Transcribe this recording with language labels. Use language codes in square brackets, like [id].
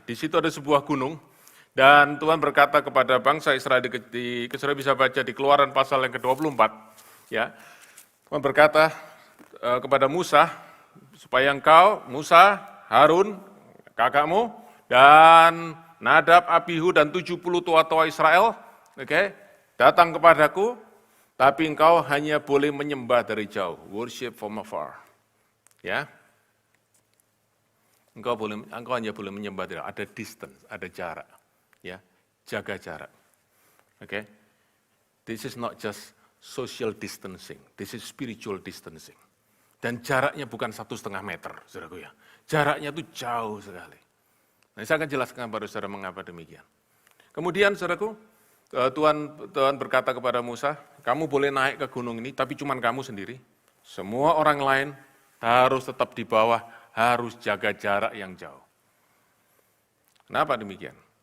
[id] Di situ ada sebuah gunung, dan Tuhan berkata kepada bangsa Israel, saudara bisa baca di Keluaran pasal yang ke-24, ya, Tuhan berkata kepada Musa, supaya engkau, Musa, Harun, kakakmu, dan Nadab, Abihu, dan 70 tua-tua Israel, datang kepadaku, tapi engkau hanya boleh menyembah dari jauh, [en] worship from afar. [id] Ya, engkau hanya boleh menyembah dari jauh, ada distance, ada jarak. Ya, jaga jarak. [en] This is not just social distancing, this is spiritual distancing. [id] Dan jaraknya bukan 1,5 meter, saudaraku ya. Jaraknya itu jauh sekali. Nah, saya akan jelaskan kepada saudara mengapa demikian. Kemudian, saudaraku, Tuhan berkata kepada Musa, kamu boleh naik ke gunung ini, tapi cuma kamu sendiri. Semua orang lain harus tetap di bawah, harus jaga jarak yang jauh. Kenapa demikian?